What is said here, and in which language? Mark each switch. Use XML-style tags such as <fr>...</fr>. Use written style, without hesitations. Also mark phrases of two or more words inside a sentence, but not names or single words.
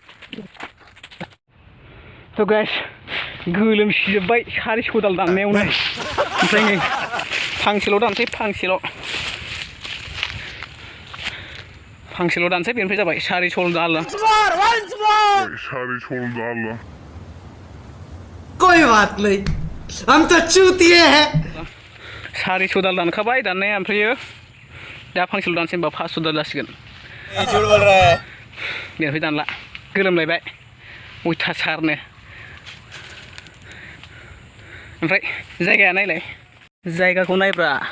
<brx>थ' गाइस गोलोमसिजोब्बाय सारि खदाल दाननायावनो ओमफ्राय नै फांसेल' दानसै फांसेल' दानसै बेनिफ्राय जाबाय सारि सल दाल</brx> <hi>कोई बात नहीं हम तो चूतिए हैं</hi> <brx>सारि दाल दानखाबाय दाननाया ओमफ्रायो दा फांसेल' दानसै होनबा 500 दाल जासिगोन बेनिफ्राय दानला गोलोमलायबाय अयथासारनो ओमफ्राय जायगाया नायलाय जायगाखौ नायब्रा</brx>